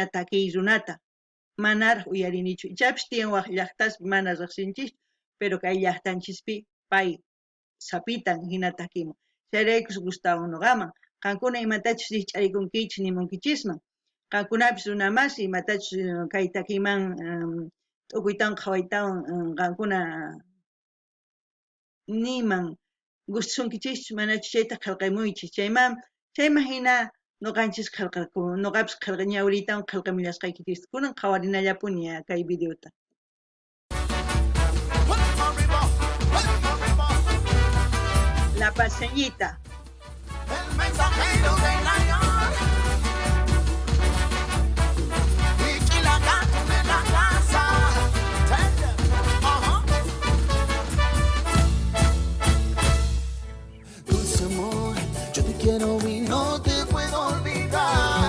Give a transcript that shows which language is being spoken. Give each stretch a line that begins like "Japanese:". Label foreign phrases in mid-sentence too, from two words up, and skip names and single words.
Quechua: takiy runata manaraq uyarinichu ichapish tiyan waq llaqtaspi mana riqsinchis pero kay llaqtanchispi pay sapitan hina takimun chayraykus gustawan noqaman qankuna imatachus riqch'arikunkichis nimunkichisman qankunapis runa masi imatachus kay takiyman t'ukuytawan qhawaytawan qankuna niman gustasunkichis manachus chayta qillqamuychis chayman hina noqanchis noqapis ñawriytawan qillqamillasqaykichis kunan qhawarinallapuni kay videota.
Spanish: La paseñita. El mensajero de la y la gato de la casa. Dulce amor, yo te quiero y no te puedo olvidar.